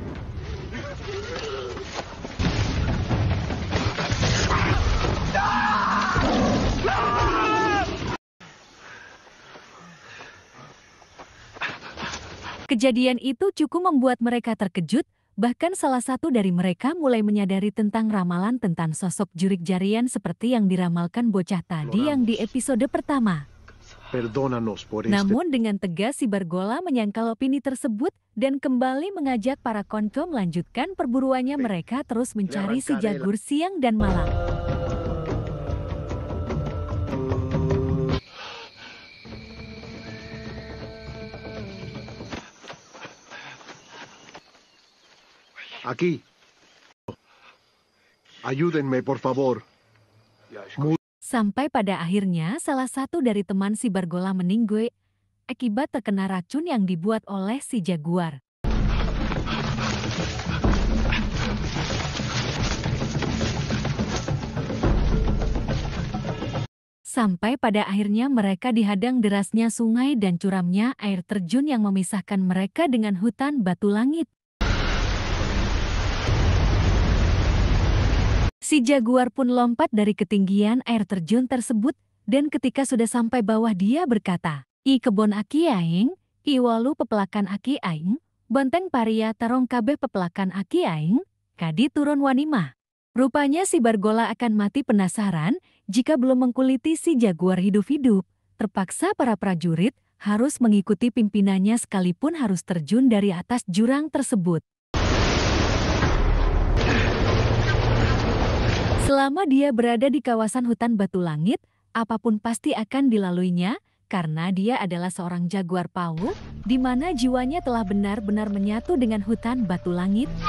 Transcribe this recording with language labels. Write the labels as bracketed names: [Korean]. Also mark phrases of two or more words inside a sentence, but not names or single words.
[Indonesian] Kejadian itu cukup membuat mereka terkejut, bahkan salah satu dari mereka mulai menyadari tentang ramalan tentang sosok jurik jarian seperti yang diramalkan bocah tadi yang di episode pertama. Namun dengan tegas si Bargola menyangkal opini tersebut dan kembali mengajak para konco melanjutkan perburuannya. Mereka terus mencari si Jagur siang dan malam. [Spanish] Aquí. Ayúdenme, por favor. [Indonesian] Sampai pada akhirnya salah satu dari teman si Bargola meninggal akibat terkena racun yang dibuat oleh si Jaguar. Sampai pada akhirnya mereka dihadang derasnya sungai dan curamnya air terjun yang memisahkan mereka dengan hutan Batu Langit. Si Jaguar pun lompat dari ketinggian air terjun tersebut, dan ketika sudah sampai bawah dia berkata, [Sundanese] "I kebon aki aing, i walu pepelakan aki aing, bonteng paria tarong kabeh pepelakan aki aing, kadi turun wanimah." [Indonesian] Rupanya si Bargola akan mati penasaran jika belum mengkuliti si jaguar hidup-hidup. Terpaksa para prajurit harus mengikuti pimpinannya sekalipun harus terjun dari atas jurang tersebut. Selama dia berada di kawasan hutan batu langit, apapun pasti akan dilaluinya karena dia adalah seorang jaguar pawu di mana jiwanya telah benar-benar menyatu dengan hutan batu langit.